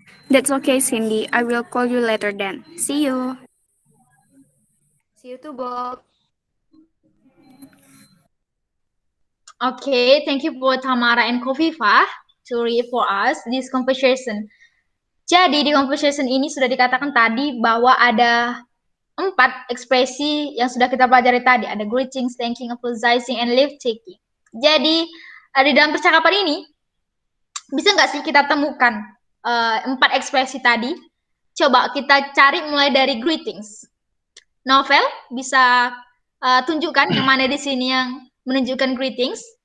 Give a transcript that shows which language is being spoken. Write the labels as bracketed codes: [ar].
[en] That's okay, Cindy. I will call you later then. See you. See you too, Bob. Okay, thank you for Tamara and Kofifa to read for us this conversation. [id] Jadi di conversation ini sudah dikatakan tadi bahwa ada 4 ekspresi yang sudah kita pelajari tadi. [en] Ada greetings, thanking, apologizing, and leave taking. [id] Jadi di dalam percakapan ini bisa nggak sih kita temukan 4 ekspresi tadi? Coba kita cari mulai dari greetings. Novel bisa tunjukkan yang mana di sini yang menunjukkan greetings?